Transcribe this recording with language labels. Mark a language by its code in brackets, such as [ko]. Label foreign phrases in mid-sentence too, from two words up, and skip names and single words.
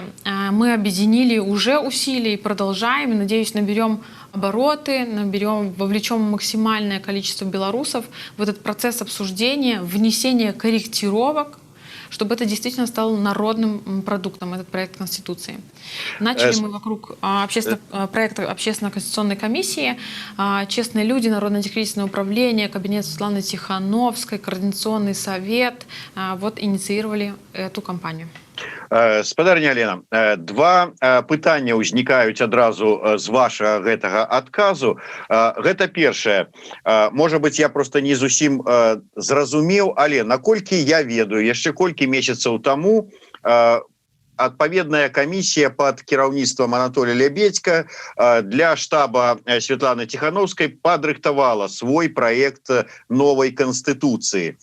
[ru] Мы объединили уже усилия и продолжаем, и, надеюсь, наберем обороты, вовлечем максимальное количество белорусов в этот процесс обсуждения, внесения корректировок, чтобы это действительно стало народным продуктом, этот проект Конституции. Начали мы вокруг проекта Общественно-конституционной комиссии. «Честные люди», Народное антикризисное управление, кабинет Светланы Тихановской, Координационный совет вот инициировали эту кампанию. [be] Спадарня Алена, два пытання ўзнікаюць адразу з вашага гэтага адказу. Гэта першае. Можа быць, я просто не зусім зразумеў, але наколькі я ведаю, яшчэ колькі месяцаў таму адпаведная камісія пад кіраўніцтвам Анатолія Лебедзька для штаба Светланы Тихановскай падрыхтавала свой праект новай Конституцыі.